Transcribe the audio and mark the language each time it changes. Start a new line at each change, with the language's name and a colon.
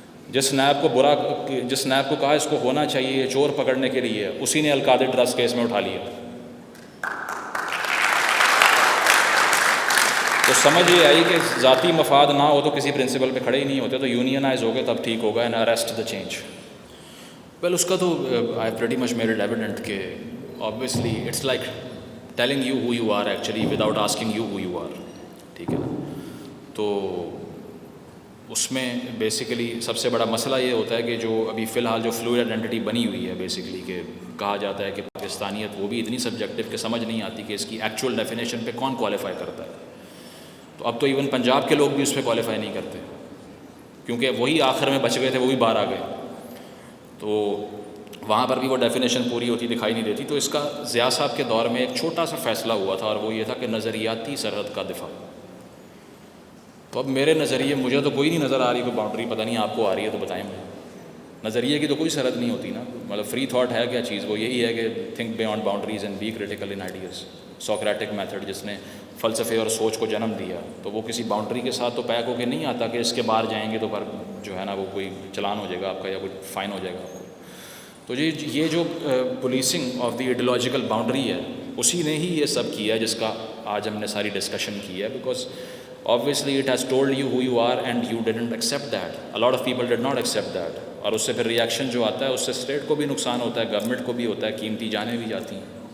Urdu: جس نیب کو کہا اس کو ہونا چاہیے چور پکڑنے کے لیے، اسی نے القادر ٹرسٹ کیس میں اٹھا لیا. تو سمجھ یہ آئی کہ ذاتی مفاد نہ ہو تو کسی پرنسپل پہ کھڑے ہی نہیں ہوتے. تو یونینائز ہو گئے تب ٹھیک ہوگا.
English: And arrest the change. Well اس کا تو I pretty much made it evident کہ obviously it's like telling you who you are actually without asking you who you are.
Urdu: ٹھیک ہے نا. تو اس میں بیسیکلی سب سے بڑا مسئلہ یہ ہوتا ہے کہ جو ابھی فی الحال جو فلوئڈ آئیڈینٹی بنی ہوئی ہے، بیسیکلی کہ کہا جاتا ہے کہ پاکستانیت وہ بھی اتنی سبجیکٹو کہ سمجھ نہیں آتی کہ اس کی ایکچوئل ڈیفینیشن پہ کون کوالیفائی کرتا ہے. تو اب تو ایون پنجاب کے لوگ بھی اس پہ کوالیفائی نہیں کرتے، کیونکہ وہی آخر میں بچ گئے تھے، وہ بھی باہر آ گئے. تو وہاں پر بھی وہ ڈیفینیشن پوری ہوتی دکھائی نہیں دیتی. تو اس کا ضیاء صاحب کے دور میں ایک چھوٹا سا فیصلہ ہوا تھا، اور وہ یہ تھا کہ نظریاتی سرحد کا دفاع. تو اب میرے نظریے، مجھے تو کوئی نہیں نظر آ رہی کوئی باؤنڈری، پتہ نہیں آپ کو آ رہی ہے تو بتائیں مجھے. نظریے کی تو کوئی سرحد نہیں ہوتی نا. مطلب فری تھاٹ ہے کیا چیز؟ وہ یہی ہے کہ
English: Think beyond boundaries and be critical in ideas.
Urdu: Socratic method جس نے فلسفے اور سوچ کو جنم دیا، تو وہ کسی باؤنڈری کے ساتھ تو پیک ہو کے نہیں آتا کہ اس کے باہر جائیں گے تو پر جو ہے نا وہ کوئی چلان ہو جائے گا آپ کا، یا کوئی فائن ہو جائے گا آپ کو. تو یہ جو
English: policing of the ideological boundary
Urdu: ہے، اسی نے ہی یہ سب کیا ہے جس کا آج ہم نے ساری ڈسکشن کی ہے.
English: Because obviously it has told you who you are and you didn't accept that. A lot of people did not accept that.
Urdu: اور اس سے پھر ریئیکشن جو آتا ہے اس سے اسٹیٹ کو بھی نقصان ہوتا ہے، گورنمنٹ کو بھی ہوتا ہے، قیمتی جانیں بھی جاتی ہیں.